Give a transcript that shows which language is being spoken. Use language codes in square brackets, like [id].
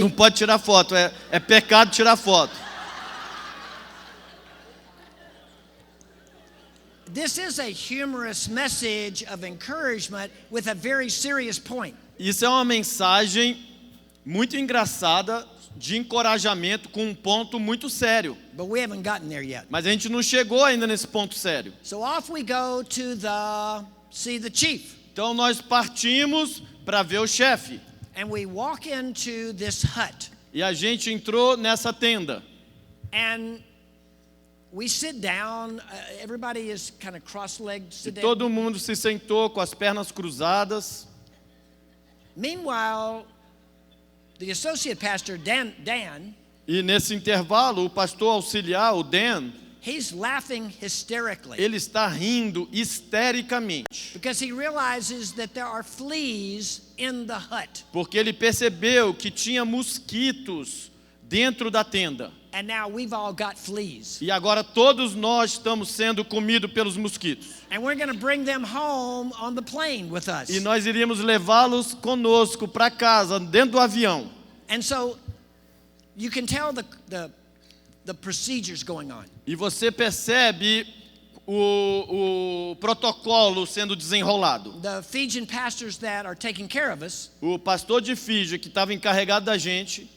[pt] não pode tirar foto, é pecado tirar foto. [en] This is a humorous message of encouragement with a very serious point. [pt] Isso é uma mensagem muito engraçada de encorajamento com um ponto muito sério. [en] But we haven't gotten there yet. [pt] Mas a gente não chegou ainda nesse ponto sério. [en] So off we go to see the chief. [pt] Então nós partimos para ver o chefe. [en] And we walk into this hut. [pt] E a gente entrou nessa tenda. [en] And we sit down. Everybody is kind of cross-legged [pt] E [en] sitting. [pt] todo mundo se sentou com as pernas cruzadas. [en] Meanwhile, the associate pastor, Dan, [pt] E nesse intervalo, o pastor auxiliar, o Dan, [en] he's laughing hysterically [pt] ele está rindo histericamente. [en] because he realizes that there are fleas in the hut. [pt] Porque ele percebeu que tinha mosquitos dentro da tenda. [en] And now we've all got fleas. [pt] E agora todos nós estamos sendo comidos pelos mosquitos. [en] And we're going to bring them home on the plane with us. [pt] E nós iríamos levá-los conosco para casa, dentro do avião. [en] And so you can tell the procedures going on. [pt] E você percebe o protocolo sendo desenrolado. [en] The Fijian pastors that are taking care of us, [pt] O pastor de Fiji, que estava encarregado da gente,